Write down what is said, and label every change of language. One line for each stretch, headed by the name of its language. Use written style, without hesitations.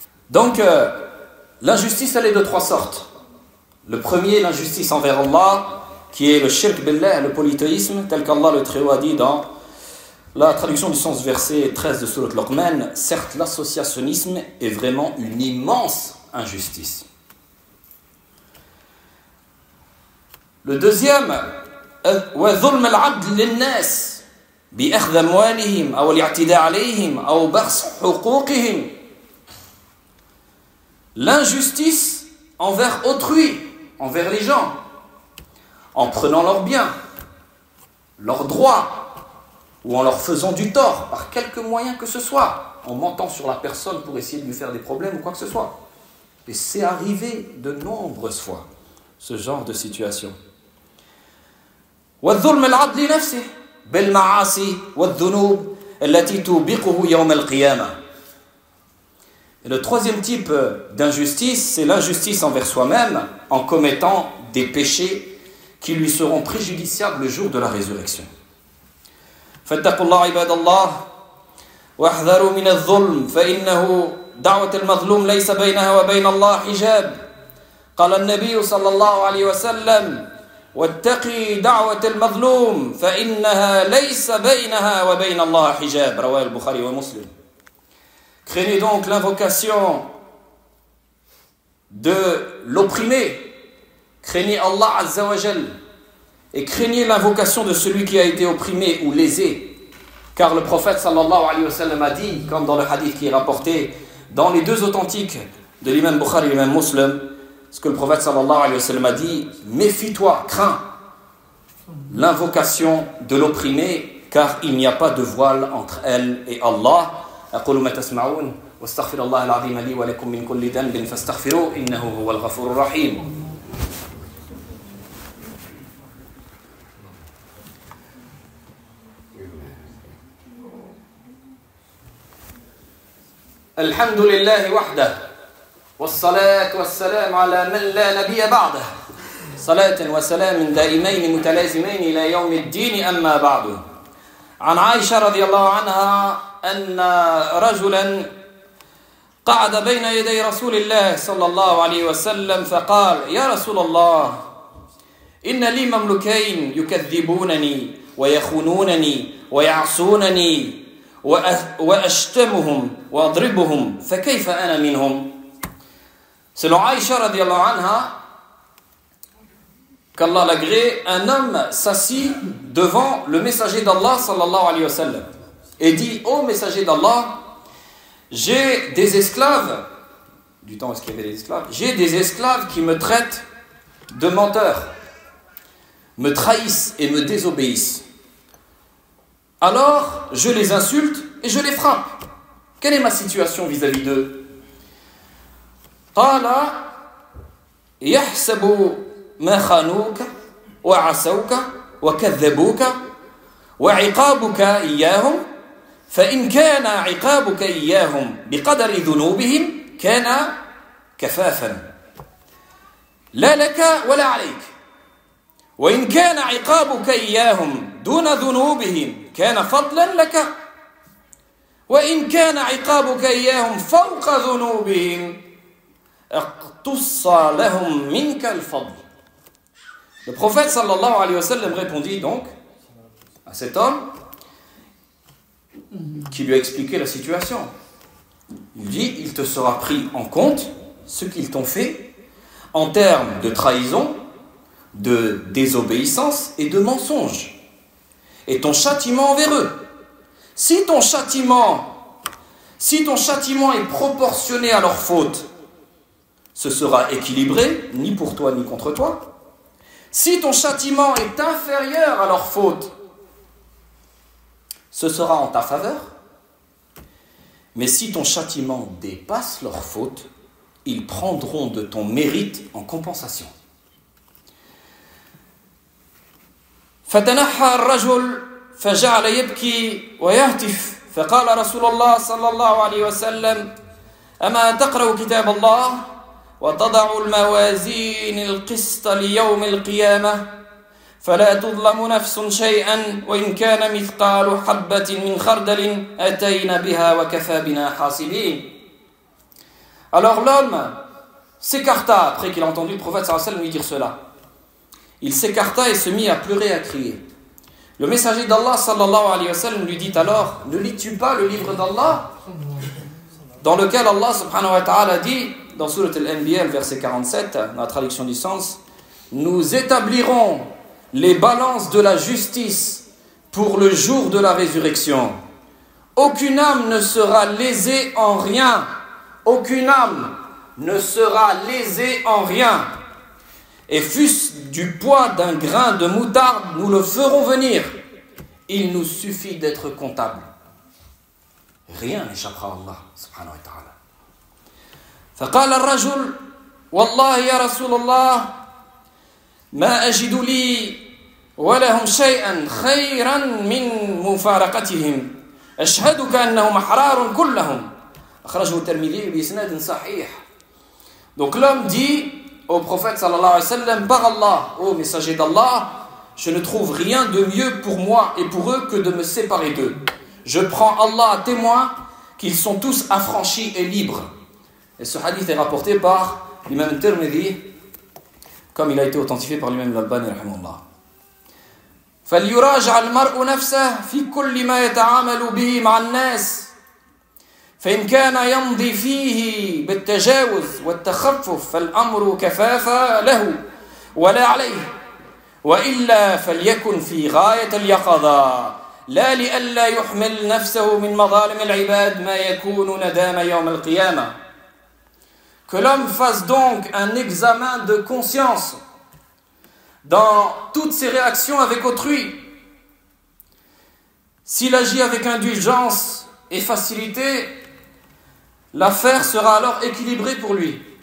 French: Donc, l'injustice, elle est de trois sortes. Le premier, l'injustice envers Allah, qui est le shirk billah, le polythéisme, tel qu'Allah le Très-Haut a dit dans la traduction du sens verset 13 de Surat Luqman. Certes, l'associationnisme est vraiment une immense injustice. Le deuxième,
Arabic: وظلم العبد للناس بأخذ أموالهم أو الاعتداء عليهم أو بخس حقوقهم.
French: L'injustice envers autrui, envers les gens, en prenant leurs biens, leurs droits, ou en leur faisant du tort, par quelque moyen que ce soit, en mentant sur la personne pour essayer de lui faire des problèmes ou quoi que ce soit. Et c'est arrivé de nombreuses fois, ce genre de situation.
Arabic: والظلم العبد لنفسه بالمعاصي والذنوب التي توبقه يوم القيامة.
French: Et le troisième type d'injustice, c'est l'injustice envers soi-même en commettant des péchés qui lui seront préjudiciables le jour de la résurrection.
Arabic: فاتقوا الله عباد الله واحذروا من الظلم فإنه دعوة المظلوم ليس بينها وبين الله حجاب. قال النبي صلى الله عليه وسلم واتقي دعوة المظلوم فإنها ليس بينها وبين الله حجاب. رواه البخاري ومسلم.
French: Craignez donc l'invocation de l'opprimé. Craignez Allah Azza wa Jal. et craignez l'invocation de celui qui a été opprimé ou lésé. Car le prophète sallallahu alayhi wa sallam a dit, comme dans le hadith qui est rapporté dans les deux authentiques de l'imam Bukhari et l'imam Muslim, ce que le prophète sallallahu alayhi wa sallam a dit: méfie-toi, crains l'invocation de l'opprimé, car il n'y a pas de voile entre elle et Allah.
Arabic: أقول ما تسمعون واستغفر الله العظيم لي ولكم من كل ذنب فاستغفروه إنه هو الغفور الرحيم. الحمد لله وحده والصلاة والسلام على من لا نبي بعده صلاة وسلام دائمين متلازمين إلى يوم الدين أما بعد. عن عائشة رضي الله عنها أن رجلا قعد بين يدي رسول الله صلى الله عليه وسلم فقال: يا رسول الله إن لي مملوكين يكذبونني ويخونونني ويعصونني وأشتمهم وأضربهم فكيف أنا منهم.
French: Selon Aïcha radiallahu anha, qu'Allah l'agrée, un homme s'assit devant le messager d'Allah sallallahu alayhi wa sallam et dit: ô messager d'Allah, j'ai des esclaves, du temps où il y avait des esclaves, j'ai des esclaves qui me traitent de menteur, me trahissent et me désobéissent. Alors, je les insulte et je les frappe. Quelle est ma situation vis-à-vis d'eux?
Arabic: قال يحسب ما خانوك وعصوك وكذبوك وعقابك إياهم فإن كان عقابك إياهم بقدر ذنوبهم كان كفافا لا لك ولا عليك وإن كان عقابك إياهم دون ذنوبهم كان فضلا لك وإن كان عقابك إياهم فوق ذنوبهم اقتص لهم منك الفضل.
French: Le prophète sallallahu alayhi wa sallam répondit donc à cet homme qui lui a expliqué la situation. Il dit: il te sera pris en compte ce qu'ils t'ont fait en termes de trahison, de désobéissance et de mensonge, et ton châtiment envers eux. Si ton châtiment est proportionné à leur faute, ce sera équilibré, ni pour toi ni contre toi. Si ton châtiment est inférieur à leur faute, ce sera en ta faveur. Mais si ton châtiment dépasse leur faute, ils prendront de ton mérite en compensation.
Arabic: فتنحى الرجل فجعل يبكي ويهتف فقال رسول الله صلى الله عليه وسلم: أما تقرأ كتاب الله وتضع الموازين القسط ليوم القيامة فلا تظلم نفس شيئا وإن كان مثقال حبة من خردل أتينا بها وكفى بنا حاسبين.
French: Alors l'homme s'écarta après qu'il a entendu le prophète sallallahu alayhi wa sallam lui dire cela. Il s'écarta et se mit à pleurer et à crier. Le messager d'Allah sallallahu alayhi wa sallam lui dit alors: ne lis-tu pas le livre d'Allah dans lequel Allah subhanahu wa ta'ala dit dans Surat Al-Anbiya, verset 47, dans la traduction du sens: nous établirons les balances de la justice pour le jour de la résurrection. Aucune âme ne sera lésée en rien. Aucune âme ne sera lésée en rien. Et fût-ce du poids d'un grain de moutarde, nous le ferons venir. Il nous suffit d'être comptable. Rien n'échappera à Allah subhanahu wa ta'ala.
Arabic: فقال الرجل: والله يا رسول الله ما أجد لي ولهم شيئا خيرا من مفارقتهم أشهدك أنهم أحرار كلهم أخرجه الترمذي بإسناد صحيح.
French: Donc l'homme dit au prophète sallallahu alayhi wa sallam: par Allah, ô messager d'Allah, je ne trouve rien de mieux pour moi et pour eux que de me séparer d'eux. Je prends Allah à témoin qu'ils sont tous affranchis et libres. Et ce hadith est rapporté par l'imam Tirmidhi, comme il a été authentifié par l'imam Al-Albani rahimahullah.
Arabic: فليراجع المرء نفسه في كل ما يتعامل به مع الناس فإن كان يمضي فيه بالتجاوز والتخفف فالأمر كفافا له ولا عليه وإلا فليكن في غاية اليقظة لا لئلا يحمل نفسه من مظالم العباد ما يكون ندام يوم القيامة.
French: Que l'homme fasse donc un examen de conscience dans toutes ses réactions avec autrui. S'il agit avec indulgence et facilité, l'affaire sera alors équilibrée pour lui.